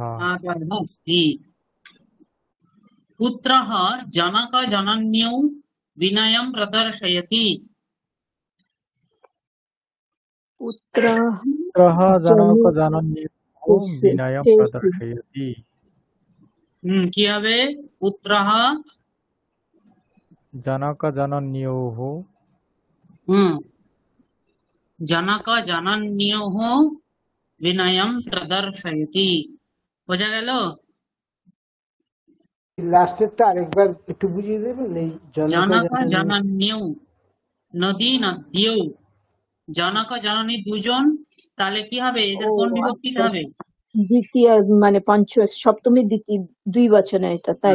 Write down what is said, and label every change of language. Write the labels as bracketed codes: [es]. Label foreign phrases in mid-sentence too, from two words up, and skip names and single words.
[sa] आदरः अस्ति। पुत्रः जनकजनन्यौ विनयं प्रदर्शयति। पुत्रः पुत्रः जनकजनन्यौ विनयं प्रदर्शयति। [bn] কি হবে? [sa] पुत्रः जनकजनन्योः जनकजनन्योः विनयं प्रदर्शयति। [bn] বোঝা গেল? লাস্টেরটা আরেকবার একটু বুঝিয়ে দেবেন। এই জনকজনন্যৌ, [sa] নদী নদ্যৌ, [bn] জনক জননী দুজন, তাহলে কি হবে? এদের কোন বিভক্তিতে হবে? দ্বিতীয় মানে পঞ্চ সপ্তমী দ্বিতীয় দুই বচনে এটা, তাই?